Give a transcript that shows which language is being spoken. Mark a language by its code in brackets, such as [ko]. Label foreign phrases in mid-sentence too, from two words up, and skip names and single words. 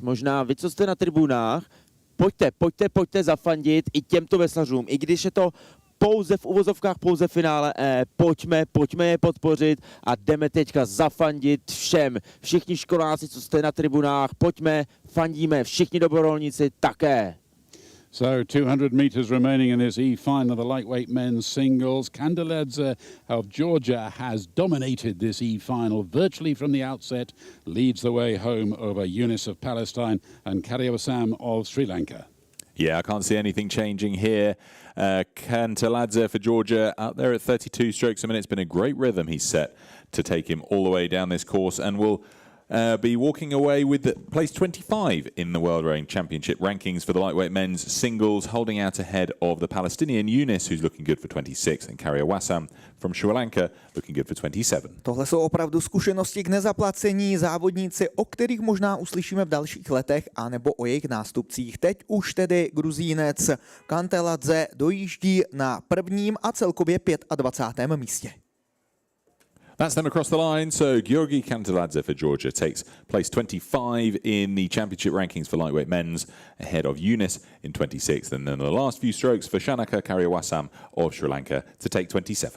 [cs] Možná vy, co jste na tribunách, pojďte zafandit i těmto veslařům, i když je to pouze v uvozovkách, pouze finále pojďme je podpořit a jdeme teďka zafandit všem. Všichni školáci, co jste na tribunách, pojďme, fandíme, všichni dobrovolníci také. [en] So 200 meters remaining in this E-final of the lightweight men's singles. Canteladze of Georgia has dominated this E-final virtually from the outset, leads the way home over Yunus of Palestine and Karyavasam of Sri Lanka. Yeah, I can't see anything changing here. Canteladze for Georgia out there at 32 strokes a minute. It's been a great rhythm he's set to take him all the way down this course, and will be walking away with place 25 in the World Rowing Championship rankings for the lightweight men's singles, holding out ahead of the Palestinian Yunus, who's looking good for 26, and Karyavasam from Sri Lanka looking good for 27. [cs] Tohle jsou opravdu zkušenosti k nezaplacení, závodníci, o kterých možná uslyšíme v dalších letech, anebo o jejich nástupcích. Teď už tedy Gruzínec Canteladze dojíždí na prvním a celkově 25. místě. [en] That's them across the line. So Georgi Canteladze for Georgia takes place 25 in the championship rankings for lightweight men's, ahead of Yunus in 26th. And then the last few strokes for Shanaka Karyavasam of Sri Lanka to take 27.